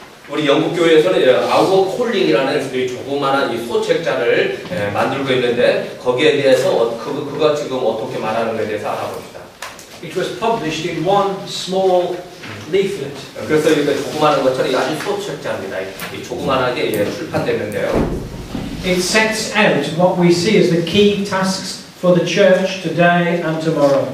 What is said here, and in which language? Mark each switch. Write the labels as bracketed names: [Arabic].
[Korean] 우리 영국 교회에서는 Our Calling이라는 조그마한 이 소책자를 만들고 있는데 거기에 대해서 그가 지금 어떻게 말하는 것에 대해서 알아봅시다. [English] it was published in one small leaflet. [Korean] 그래서 이거 조그마한 것처럼 아주 소책자입니다. 이 조그만하게 출판됐는데요. [English] It sets out what we see as the key tasks for the church today and tomorrow.